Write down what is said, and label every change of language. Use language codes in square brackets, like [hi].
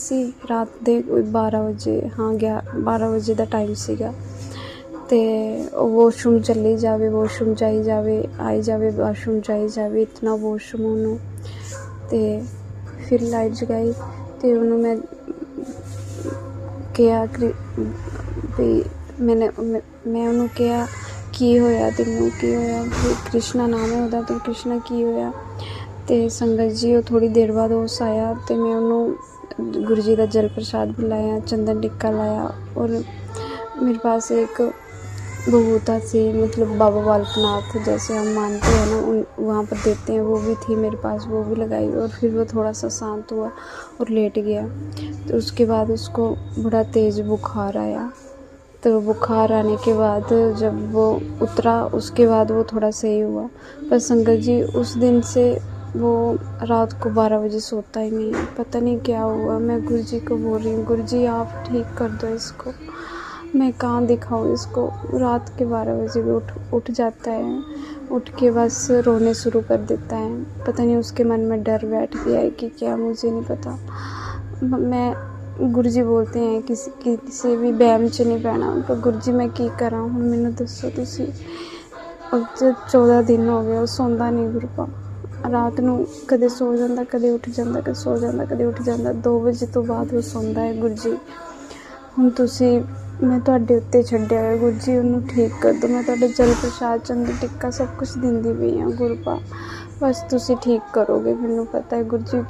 [pa] ਅਸੀਂ ਰਾਤ ਦੇ 12 ਵਜੇ 12 ਵਜੇ ਦਾ ਟਾਈਮ ਸੀਗਾ ਤੇ ਵਾਸ਼ਰੂਮ ਚਲੀ ਜਾਵੇ, ਵਾਸ਼ਰੂਮ ਜਾਈ ਜਾਵੇ, ਆਈ ਜਾਵੇ, ਵਾਸ਼ਰੂਮ ਜਾਈ ਜਾਵੇ, ਇਤਨਾ ਵਾਸ਼ਰੂਮ ਉਹਨੂੰ। ਤੇ ਫਿਰ ਲਾਈਟ ਜਗਾਈ ਤੇ ਉਹਨੂੰ ਮੈਂ ਕਿਹਾ ਵੀ ਮੈਂ ਉਹਨੂੰ ਕਿਹਾ ਕੀ ਹੋਇਆ ਤੈਨੂੰ, ਕੀ ਹੋਇਆ? ਕ੍ਰਿਸ਼ਨਾ ਨਾਮ ਹੈ ਉਹਦਾ, ਤੇ ਕ੍ਰਿਸ਼ਨਾ ਕੀ ਹੋਇਆ? ਤੇ ਸੰਗਤ ਜੀ ਉਹ ਥੋੜ੍ਹੀ ਦੇਰ ਬਾਅਦ ਉਸ ਆਇਆ ਤੇ ਮੈਂ ਉਹਨੂੰ [hi] गुरु जी का जल प्रसाद पिलाया, चंदन टिक्का लाया और मेरे पास एक बबूता सी, मतलब बाबा बालकनाथ जैसे हम मानते हैं ना उन वहाँ पर देते हैं, वो भी थी मेरे पास, वो भी लगाई और फिर वो थोड़ा सा शांत हुआ और लेट गया। तो उसके बाद उसको बड़ा तेज़ बुखार आया। तो बुखार आने के बाद जब वो उतरा उसके बाद वो थोड़ा सही हुआ। पर संगत जी उस दिन से वो रात को 12 बजे सोता ही नहीं है, पता नहीं क्या हुआ। मैं गुरु जी को बोल रही हूँ, गुरु जी आप ठीक कर दो इसको, मैं कहाँ दिखाऊँ इसको। रात के 12 बजे भी उठ जाता है, उठ के बस रोने शुरू कर देता है। पता नहीं उसके मन में डर बैठ गया है कि क्या, मुझे नहीं पता। मैं गुरु जी बोलते हैं [pa] किसी भी बहम च नहीं पैना, पर गुरु जी मैं की करा हूँ, मैनू दसो तुसी। [hi] अब 14 दिन हो गए [pa] सोंदा नहीं गुरपा, रात ਨੂੰ ਕਦੇ ਸੋ ਜਾਂਦਾ, ਕਦੇ ਉੱਠ ਜਾਂਦਾ, ਕਦੇ ਸੋ ਜਾਂਦਾ, ਕਦੇ ਉੱਠ ਜਾਂਦਾ। 2 ਵਜੇ ਤੋਂ ਬਾਅਦ ਉਹ ਸੌਂਦਾ ਹੈ। ਗੁਰੂ ਜੀ ਹੁਣ ਤੁਸੀਂ, ਮੈਂ ਤੁਹਾਡੇ ਉੱਤੇ ਛੱਡਿਆ ਹੋਇਆ, ਗੁਰੂ ਜੀ ਉਹਨੂੰ ਠੀਕ ਕਰ ਦਿਓ। ਮੈਂ ਤੁਹਾਡੇ ਜਲ ਪ੍ਰਸ਼ਾਦ, ਚੰਦਨ ਟਿੱਕਾ ਸਭ ਕੁਝ ਦਿੰਦੀ ਪਈ ਹਾਂ ਗੁਰਪਾ, ਬਸ ਤੁਸੀਂ ਠੀਕ ਕਰੋਗੇ, ਮੈਨੂੰ ਪਤਾ ਹੈ ਗੁਰੂ ਜੀ।